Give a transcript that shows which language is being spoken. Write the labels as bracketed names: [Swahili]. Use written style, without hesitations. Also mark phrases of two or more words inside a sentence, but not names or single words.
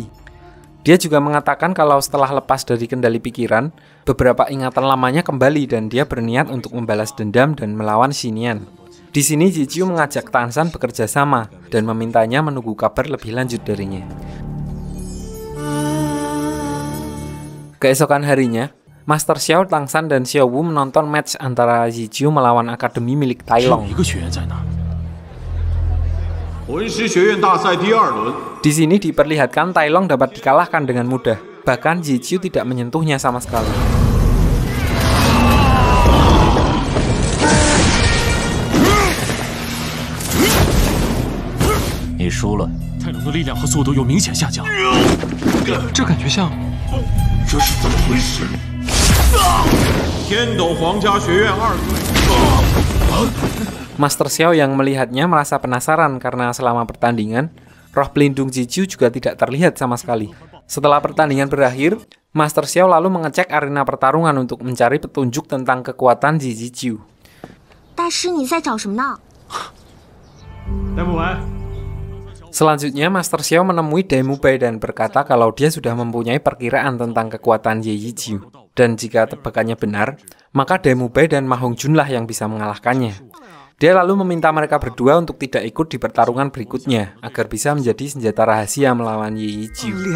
[Indonesian] Dia juga mengatakan kalau setelah lepas dari kendali pikiran, beberapa ingatan lamanya kembali dan dia berniat untuk membalas dendam dan melawan Xinian. Di sini Ziqiu mengajak Tang San bekerja sama dan memintanya menunggu kabar lebih lanjut darinya. Keesokan harinya, Master Xiao, Tang San, dan Xiao Wu menonton match antara Ziqiu melawan akademi milik Tai Long. [Chinese] 魂师学院大赛第2轮， [Indonesian] Di sini diperlihatkan Tai Long dapat dikalahkan dengan mudah. Bahkan Zijiu tidak menyentuhnya sama sekali. [Chinese] 你输了。泰隆的力量和速度有明显下降，这感觉像…… 这是怎么回事？天斗皇家学院2队。 [Indonesian] Master Xiao yang melihatnya merasa penasaran karena selama pertandingan, roh pelindung Zijiu juga tidak terlihat sama sekali. Setelah pertandingan berakhir, Master Xiao lalu mengecek arena pertarungan untuk mencari petunjuk tentang kekuatan Zijiu. [Chinese] 大师，你在找什么呢？戴沐白， [Indonesian] Selanjutnya, Master Xiao menemui Dai Mubai dan berkata kalau dia sudah mempunyai perkiraan tentang kekuatan Zijiu. Dan jika tebakannya benar, maka Dai Mubai dan Ma Hongjun lah yang bisa mengalahkannya. Dia lalu meminta mereka berdua untuk tidak ikut di pertarungan berikutnya, agar bisa menjadi senjata rahasia melawan Zijiu.